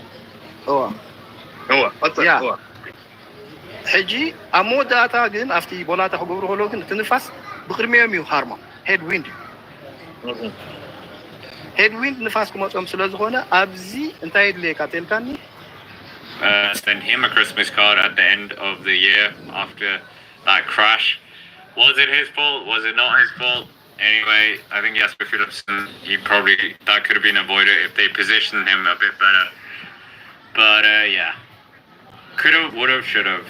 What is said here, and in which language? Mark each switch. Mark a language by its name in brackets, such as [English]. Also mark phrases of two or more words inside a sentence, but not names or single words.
[Tigrinya] هو ሕጂ ኣብ መወዳእታ ግን ኣብቲ ቦላታ ክገብሩ ከሎ ግን እቲ ንፋስ ብቅድሚኦም እዩ ሃርማ [English] head wind [Tigrinya] ንፋስ ክመፆም ስለ ዝኾነ ኣብዚ እንታይ የድልየካ ተልካኒ [English] send him a Christmas card at the end of the year after that crash. Was it his fault? Was it not his fault? Anyway, I think Jasper Philipsen, that could have been avoided if they positioned him a bit better. But yeah, could have, would have, should have.